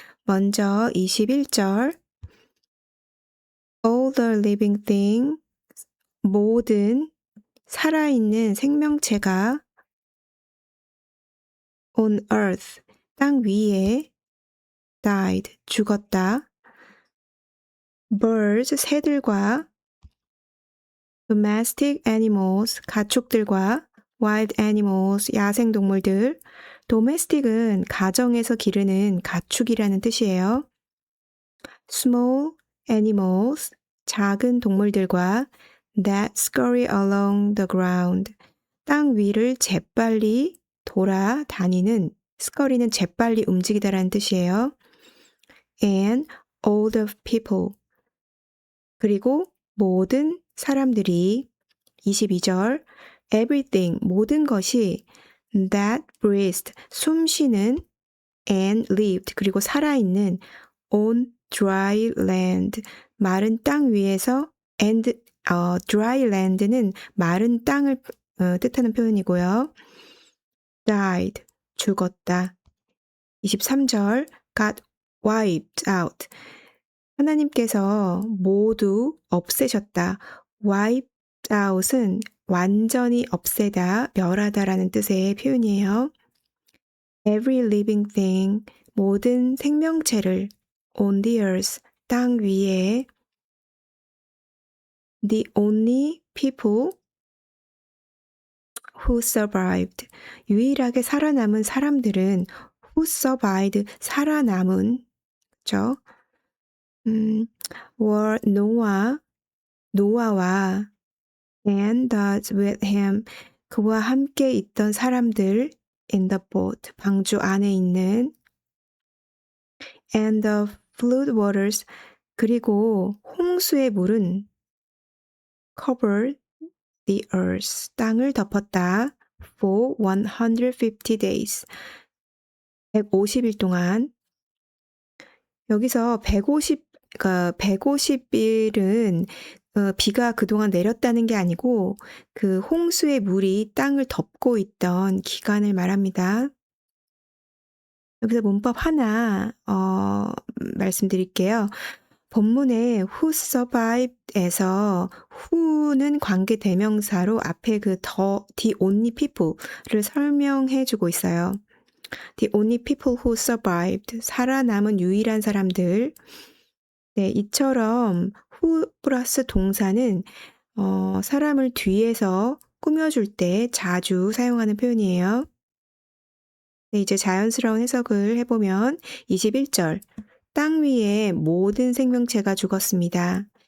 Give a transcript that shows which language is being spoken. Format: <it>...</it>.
<ko>먼저 21절</ko> <en>All the living thing,</en> <ko>모든 살아있는 생명체가</ko> <en>on earth,</en> <ko>땅 위에</ko> <en>died,</en> <ko>죽었다.</ko> <en>birds,</en> <ko>새들과</ko> <en>domestic animals,</en> <ko>가축들과</ko> <en>wild animals,</en> <ko>야생동물들. domestic은 가정에서 기르는 가축이라는 뜻이에요.</ko> <en>small animals,</en> <ko>작은 동물들과</ko> <en>that scurry along the ground,</en> <ko>땅 위를 재빨리 돌아다니는, scurry는 재빨리 움직이다라는 뜻이에요.</ko> <en>and all the people,</en> <ko>그리고 모든 사람들이 22절</ko> <en>everything,</en> <ko>모든 것이</ko> <en>that breathed,</en> <ko>숨쉬는</ko> <en>and lived,</en> <ko>그리고 살아있는</ko> <en>on dry land,</en> <ko>마른 땅 위에서 and dry land는 마른 땅을 뜻하는 표현이고요.</ko> <en>died,</en> <ko>죽었다. 23절</ko> <en>got wiped out,</en> <ko>하나님께서 모두 없애셨다. wiped out은 완전히 없애다, 멸하다라는 뜻의 표현이에요.</ko> <en>Every living thing,</en> <ko>모든 생명체를</ko> <en>on the earth,</en> <ko>땅 위에</ko> <en>the only people who survived,</en> <ko>유일하게 살아남은 사람들은</ko> <en>who survived,</en> <ko>살아남은, 그쵸?</ko> <en>were</en> <ko>노아와</ko> <en>and those with him,</en> <ko>그와 함께 있던 사람들</ko> <en>in the boat,</en> <ko>방주 안에 있는</ko> <en>and the flood waters,</en> <ko>그리고 홍수의 물은</ko> <en>covered the earth,</en> <ko>땅을 덮었다</ko> <en>for 150 days,</en> <ko>150일 동안. 여기서 150일은 비가 그동안 내렸다는 게 아니고 그 홍수의 물이 땅을 덮고 있던 기간을 말합니다. 여기서 문법 하나 말씀드릴게요. 본문의 who survived에서 who는 관계 대명사로 앞에 그</ko> <en>the only people</en> <ko>를 설명해 주고 있어요.</ko> <en>The only people who survived,</en> <ko>살아남은 유일한 사람들. 네, 이처럼 who 플러스 동사는 사람을 뒤에서 꾸며줄 때 자주 사용하는 표현이에요. 네, 이제 자연스러운 해석을 해보면 21절, 땅 위에 모든 생명체가 죽었습니다.</ko>